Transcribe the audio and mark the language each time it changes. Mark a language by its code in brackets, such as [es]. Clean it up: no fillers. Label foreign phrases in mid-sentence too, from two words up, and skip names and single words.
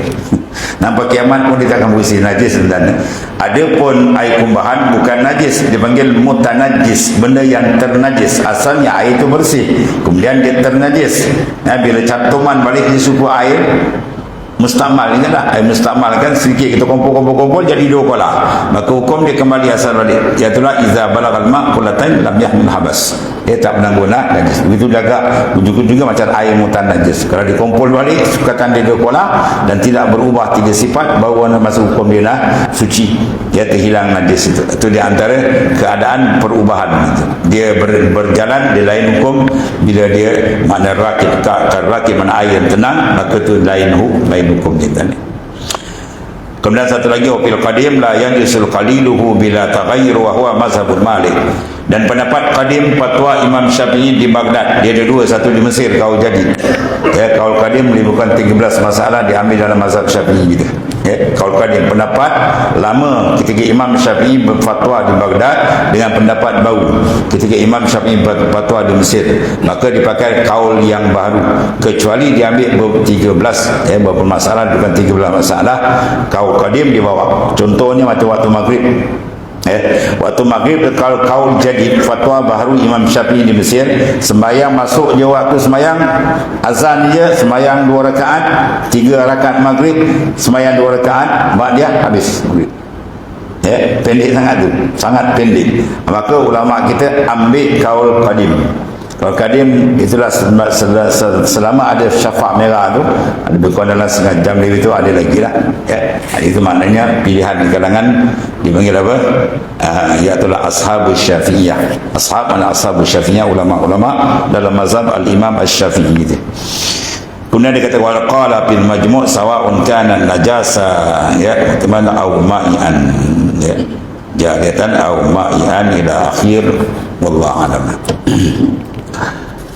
[ms] Nampak kiamat pun dia takkan bersih, najis sebenarnya. Adapun air kumbahan bukan najis, dipanggil mutanajis, benda yang ternajis. Asalnya air itu bersih, kemudian dia ternajis. Bila cantuman balik di suku air mustakmal, ingatlah air mustakmal kan, sedikit kita kumpul jadi dua kolah, maka hukum dia kembali asal balik, iaitulah [ar] إذا بلغ الماء قلتين لم يحمل الخبث. [ms] Dia tak pernah guna najis. Begitu juga juga macam air mutan najis, kalau dikumpul balik sukatan dia dua kolah dan tidak berubah tiga sifat, baru masuk hukum dia lah suci, dia terhilang najis. Itu di antara keadaan perubahan itu. Dia berjalan di lain hukum. Bila dia mana rakit mana air yang tenang, maka itu lain hukum kita ni. Kemudian satu lagi, [ar] في القديم لا ينجس قليله بلا تغير وهو مذهب مالك. [ms] Dan pendapat qadim fatwa Imam Syafi'i di Baghdad, dia ada dua, satu di Mesir, kaul jadi. Kaul qadim melibatkan 13 masalah diambil dalam mazhab Syafi'i gitu. Kaul qadim pendapat lama ketika Imam Syafi'i berfatwa di Baghdad dengan pendapat baru ketika Imam Syafi'i berfatwa di Mesir, maka dipakai kaul yang baru, kecuali diambil 13 beberapa masalah, bukan 13 masalah. Kaul qadim dibawa, contohnya macam waktu maghrib. Waktu maghrib kalau kaul jadi fatwa baru Imam Syafi'i di Mesir, sembahyang masuk je waktu sembahyang, azan je sembahyang 2 rakaat, 3 rakaat maghrib, sembahyang 2 rakaat, mak dia habis maghrib. Pendek sangat tu, sangat pendek. Maka ulama kita ambil kaul qadim. Kaul qadim itulah selama ada syafa' merah tu, ada berkurang dalam setengah jam lebih tu, ada lagi lah. Itu maknanya pilihan di kalangan dipanggil apa? [ar] Iaitulah أصحاب الشافعية. أصحاب الشافعية, [ms] ulama-ulama dalam mazhab [ar] الإمام الشافعي [ms] gitu. Kemudian dia kata [ar] وقال في المجموع سواء كان نجاسة مانعة أو مائعا جارية أو مائعا إلى آخر والله أعلم.